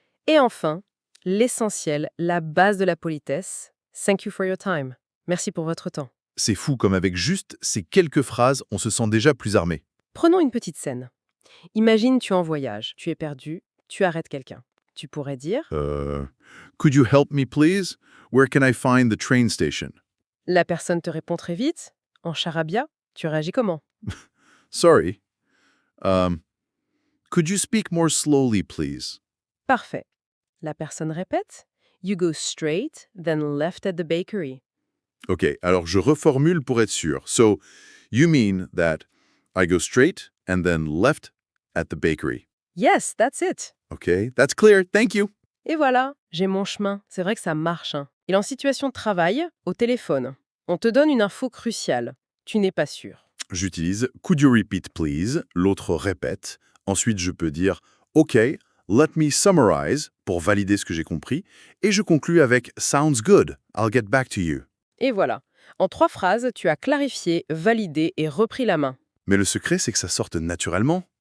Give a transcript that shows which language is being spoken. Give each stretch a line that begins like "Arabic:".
French: Et enfin, l'essentiel, la base de la politesse,
English: thank you for your time.
French: Merci pour votre temps. C'est fou comme avec juste ces quelques phrases, on se sent déjà plus armé. Prenons une petite scène. Imagine tu es en voyage, tu es perdu, tu arrêtes quelqu'un. Tu pourrais dire,
English: Could you help me please? Where can I find the train station?
French: la personne te répond très vite, en charabia, tu réagis comment?
English: Sorry. Could you speak more slowly, please?
French: Parfait. La personne répète,
English: you go straight, then left at the bakery.
French: Ok, alors je reformule pour être sûr.
English: So, you mean that I go straight and then left at the bakery. Yes, that's it. Okay, that's clear. Thank you.
French: Et voilà, j'ai mon chemin. C'est vrai que ça marche. Hein. Et en situation de travail, au téléphone, on te donne une info cruciale. Tu n'es pas sûr. J'utilise
English: could you repeat please?
French: L'autre répète. Ensuite, je peux dire OK,
English: let me summarize
French: pour valider ce que j'ai compris. Et je conclus avec
English: sounds good. I'll get back to you.
French: Et voilà. En 3 phrases, tu as clarifié, validé et repris la main. Mais le secret, c'est que ça sorte naturellement.